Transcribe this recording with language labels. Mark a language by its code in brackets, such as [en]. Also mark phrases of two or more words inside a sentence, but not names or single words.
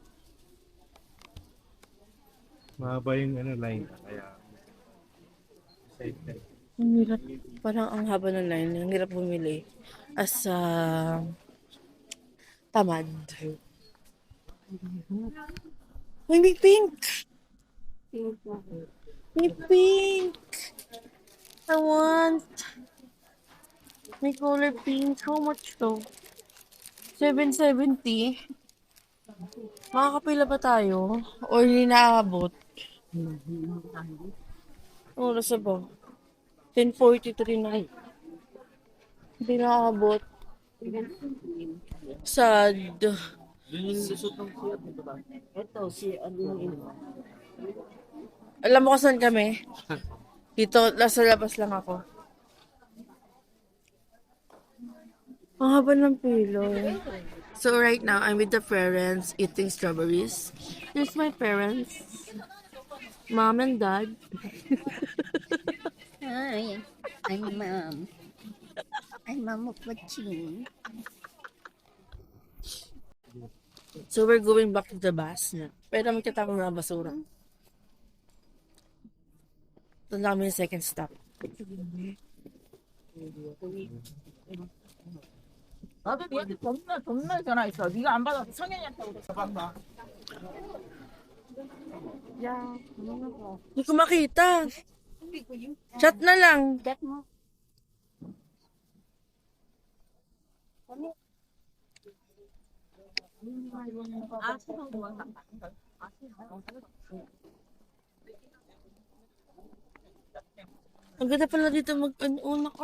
[tl] Mahaba yung line. Kaya Ang hirap. Parang ang haba ng line. Ang hirap bumili. As tamad. Uy, may pink! May pink! [en] I want. [tl] May color pink. [en] How much [tl] to? 770. Makakapila ba tayo? Or hindi naaabot? Oras na ba? 10:43 na. Hindi naaabot. Sad. Ito, si ano yun. Alam mo kung saan kami? Dito, nasa labas lang ako. Ang haba ng pilo. [en] So right now, I'm with the parents eating strawberries. Here's my parents. Mom and dad. Hi, I'm Mom. I'm Mom of Watching. So we're going back to the bus na. [tl] Pero magkatapang na basura. Ito na kami yung [en] second stop. [ko] 나도 얘한테 겁나 전화했어. 네가 안 받아서 성현이한테 그랬어. [tl] Hindi ko makita. Chat na lang. Chat mo. Ang ganda pala dito mag-una ka.